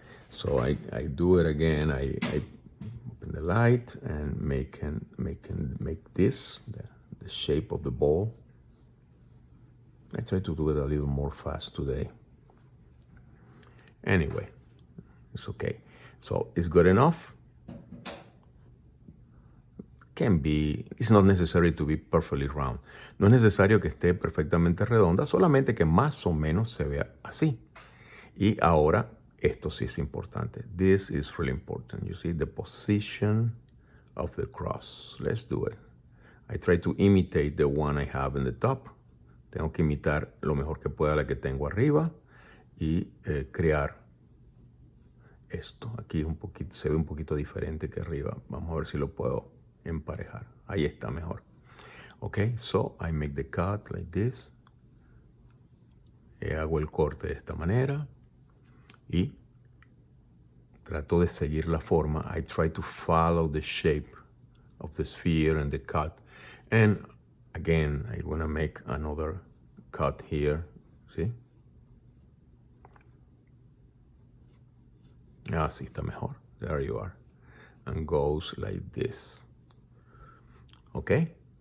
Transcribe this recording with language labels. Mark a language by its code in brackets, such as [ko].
[en] So I do it again. I open the light and make this the shape of the ball. I try to do it a little more fast today. Anyway, it's okay. So it's good enough. Can be, it's not necessary to be perfectly round. [es] No es necesario que esté perfectamente redonda, solamente que más o menos se vea así. Y ahora, esto sí es importante. [en] This is really important. You see the position of the cross. Let's do it. I try to imitate the one I have in the top. [es] Tengo que imitar lo mejor que pueda la que tengo arriba y crear esto. Aquí un poquito, se ve un poquito diferente que arriba. Vamos a ver si lo puedo emparejar. Ahí está mejor. [en] Okay, so I make the cut like this. [es] Hago el corte de esta manera y trato de seguir la forma. [en] I try to follow the shape of the sphere and the cut. And again, I want to make another cut here. See? [es] Así está mejor. [en] There you are. And goes like this. Okay?